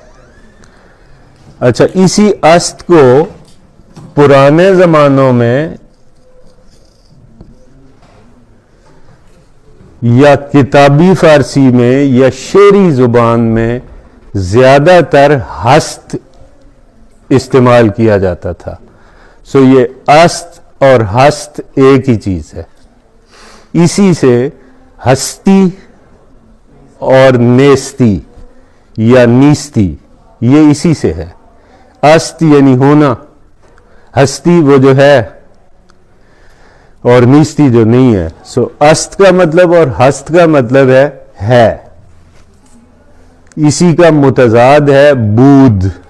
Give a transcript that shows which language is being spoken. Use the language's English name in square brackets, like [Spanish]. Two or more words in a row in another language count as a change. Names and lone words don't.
[Urdu] اچھا اسی است کو پرانے زمانوں میں یا کتابی فارسی میں یا شعری زبان میں زیادہ تر ہست استعمال کیا جاتا تھا. سو یہ است اور ہست ایک ہی چیز ہے. اسی سے ہستی اور نیستی یا نیستی یہ اسی سے ہے. است یعنی ہونا، ہستی وہ جو ہے اور نیستی جو نہیں ہے. سو است کا مطلب اور ہست کا مطلب ہے. اسی کا متضاد ہے بود.